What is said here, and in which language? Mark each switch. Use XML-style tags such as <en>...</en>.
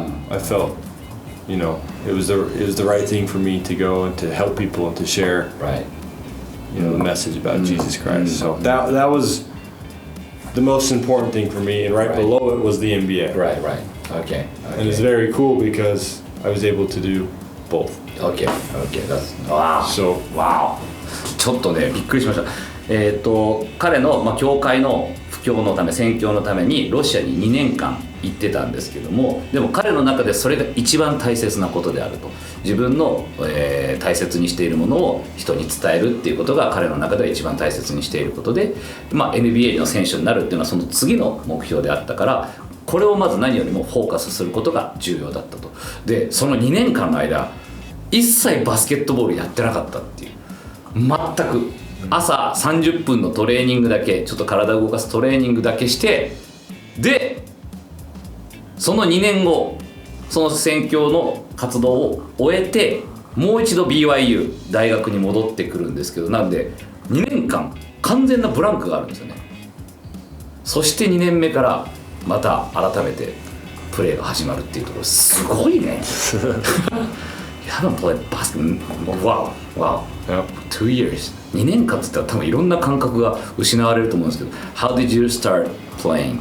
<en>I felt, it was the right thing for me to go and to help people and to share, Right. The message about Jesus Christ. So that was the most important thing for me, and right below it was the NBA. Right. Okay. And it's very cool because I was able to do both. Okay. That's wow. So wow.</en> <ja>ちょっとねびっくりしました。彼の教会の布教のため宣教のためにロシアに2年間行ってたんですけども、でも彼の中でそれが一番大切なことであると。自分の、大切にしているものを人に伝えるっていうことが彼の中では一番大切にしていることで、NBA の選手になるっていうのはその次の目標であったから、これをまず何よりもフォーカスすることが重要だったと。でその2年間の間一切バスケットボールやってなかったっていう、全く朝30分のトレーニングだけ、ちょっと体を動かすトレーニングだけして、でその2年後その宣教の活動を終えてもう一度 BYU 大学に戻ってくるんですけど、なんで2年間完全なブランクがあるんですよね。そして2年目からまた改めてプレーが始まるっていうところ、すごいね。</ja> <en>You haven't played basketball. Wow. Yep. 2 years.</en> <ja>2年間って言ったら多分いろんな感覚が失われると思うんですけど、</ja> <en>How did you start playing?</en>